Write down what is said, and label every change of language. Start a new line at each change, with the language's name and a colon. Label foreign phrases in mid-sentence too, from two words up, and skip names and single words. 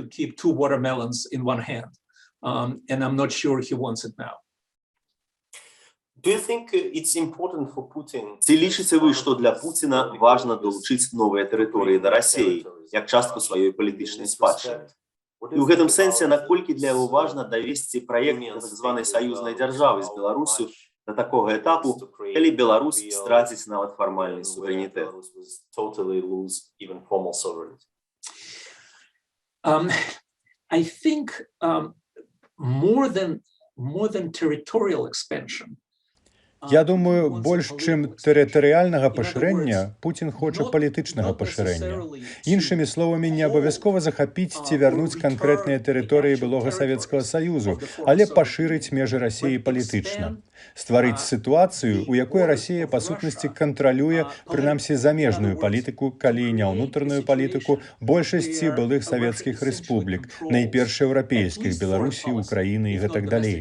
Belarusian: Ці лічыце вы, што для Пуціна важна далучыць новыя тэрыторыі да Расіі, як частку сваёй палітычнай спадчыны? І ў гэтым сэнсе, наколькі для яго важна давесці праект так званай саюзнай дзяржавы з Беларусю да такога этапу, калі Беларусь страціць нават фармальны суверэнітэт?
English: I think more than territorial expansion.
Belarusian: Я думаю, больш чым тэрытарыяльнага пашырэння, Пуцін хоча палітычнага пашырэння. Іншымі словамі, не абавязкова захапіць ці вярнуць канкрэтныя тэрыторыі былога Савецкага Саюзу, але пашырыць межы Расіі палітычна. Стварыць сітуацыю, у якой Расія, па сутнасці, кантралюе, прынамсі, замежную палітыку, калі не ўнутраную палітыку, большасці былых савецкіх рэспублік, найперш еўрапейскіх, Беларусі, Украіны і гэтак далей.